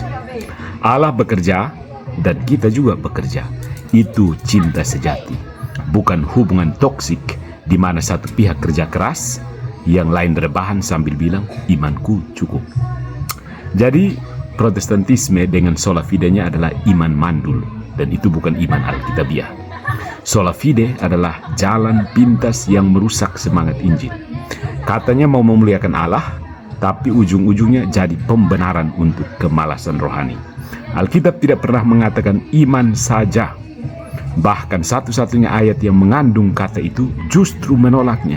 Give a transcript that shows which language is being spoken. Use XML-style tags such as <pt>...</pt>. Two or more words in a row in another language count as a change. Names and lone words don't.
<id>Allah bekerja dan kita juga bekerja. Itu cinta sejati, bukan hubungan toksik di mana satu pihak kerja keras, yang lain rebahan sambil bilang imanku cukup. Jadi Protestantisme dengan</id> <la>sola fide-</la> <id>nya adalah iman mandul, dan itu bukan iman Alkitabiah.</id> <la>Sola fide</la> <id>adalah jalan pintas yang merusak semangat Injil. Katanya mau memuliakan Allah, tapi ujung-ujungnya jadi pembenaran untuk kemalasan rohani. Alkitab tidak pernah mengatakan iman saja. Bahkan satu-satunya ayat yang mengandung kata itu justru menolaknya.</id>